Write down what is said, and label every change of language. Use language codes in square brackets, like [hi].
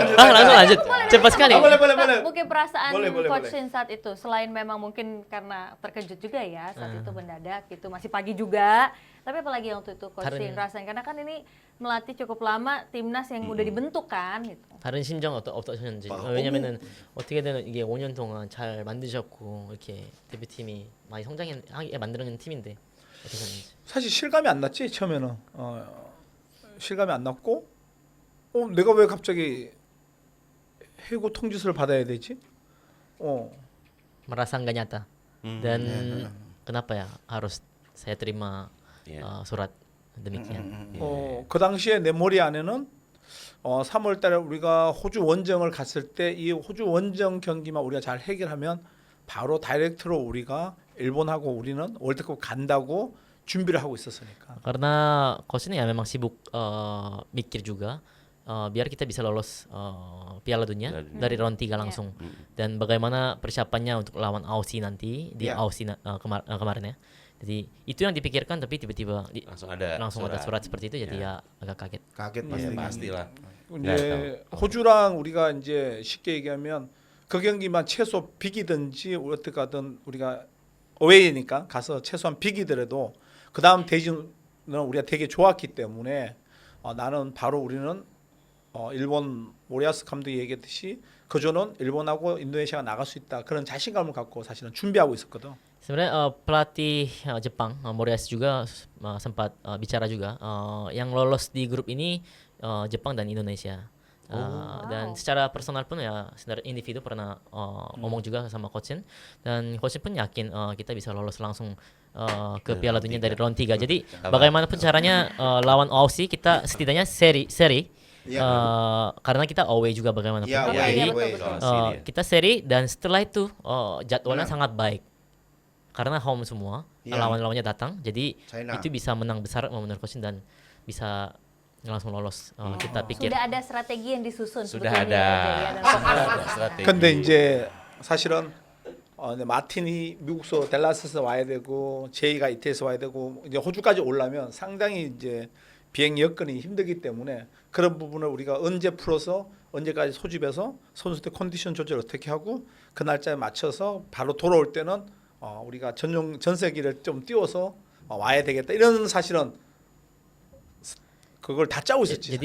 [id] Langsung lanjut. Cepat sekali. Boleh. Mungkin perasaan Boleh. Coach Shin saat itu, selain memang mungkin karena terkejut juga ya saat itu mendadak gitu, masih pagi juga. Tapi apalagi waktu itu Coach Shin rasain, karena kan ini melatih cukup lama timnas yang udah dibentuk kan gitu. [ko] 다른 심정 어떠셨는지. 왜냐면은 어떻게든 이게 5년 동안 잘 만드셨고 이렇게 대표팀이 많이 성장하게 만드는 팀인데 어떠셨는지. 사실 실감이 안 났지 처음에는. 실감이 안 났고, 내가 왜 갑자기 해고 통지서를 받아야 되지? [id] merasa nggak nyata. Dan kenapa ya harus saya terima surat demikian. [ko] 그 당시에 내 머리 안에는 3월 달에 우리가 호주 원정을 갔을 때 이 호주 원정 경기만 우리가 잘 해결하면 바로 다이렉트로 우리가 일본하고 우리는 월드컵 간다고 준비를 하고 있었으니까. [id] Karena coach ini ya memang sibuk mikir juga biar kita bisa lolos Piala Dunia dari round 3 langsung. Dan bagaimana persiapannya untuk lawan Aussie nanti di Aussie kemarin ya. Jadi itu yang dipikirkan, tapi tiba-tiba langsung ada surat seperti itu, jadi ya agak kaget. Kaget Iya, pasti. pastilah. [ko] 이제 호주랑 우리가 이제 쉽게 얘기하면 그 경기만 최소 비기든지 어떻게 하든 우리가 어웨이니까 가서 최소한 비기더라도 그 다음 대진은 우리가 되게 좋았기 때문에 나는 바로 우리는 일본 모리아스 감독이 얘기했듯이 그조는 일본하고 인도네시아가 나갈 수 있다, 그런 자신감을 갖고 사실은 준비하고 있었거든. [id] Sebenarnya pelatih Jepang Moriyasu juga sempat bicara juga yang lolos di grup ini Jepang dan Indonesia. Dan secara personal pun ya secara individu pernah ngomong juga sama Coach Shin, dan Coach Shin pun yakin kita bisa lolos langsung ke Piala Dunia dari round 3. Jadi bagaimanapun caranya lawan Aussie kita setidaknya seri karena kita away juga bagaimanapun. Iya, away, Jadi away. kita seri, dan setelah itu jadwalnya sangat baik. Karena home semua, lawan-lawannya datang, jadi China. itu bisa menang besar menurut Coach Shin dan bisa langsung lolos. Kita pikir. Sudah ada strategi yang disusun Sudah sebetulnya ada. ya, dan fokus. strategi. [ko] 근데 이제 사실은 이제 마틴이 미국서 댈라스에서 와야 되고 제이가 이태에서 와야 되고 이제 호주까지 오려면 상당히 이제 비행 여건이 힘들기 때문에 그런 부분을 우리가 언제 풀어서 언제까지 소집해서 선수들 컨디션 조절 어떻게 하고 그 날짜에 맞춰서 바로 돌아올 때는 우리가 전세기를 좀 띄워서 와야 되겠다, 이런 사실은 그걸 다 짜고 있었지.